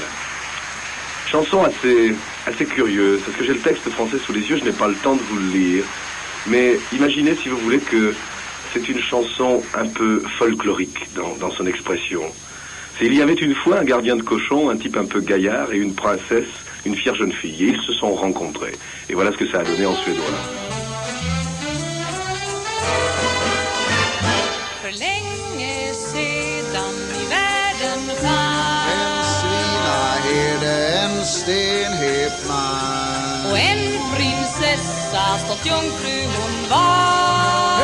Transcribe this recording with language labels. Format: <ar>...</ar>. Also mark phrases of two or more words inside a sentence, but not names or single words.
<fr>Chanson assez curieuse, parce que j'ai le texte français sous les yeux, je n'ai pas le temps de vous le lire. Mais imaginez, si vous voulez, que c'est une chanson un peu folklorique dans son expression. C'est il y avait une fois un gardien de cochon, un type un peu gaillard, et une princesse, une fière jeune fille. Et ils se sont rencontrés. Et voilà ce que ça a donné en suédois.</fr> <sv>För länge sedan i världen fanns En svinaherde, en stenhet man. och en prinsessa, stolt jungfru hon var.</sv>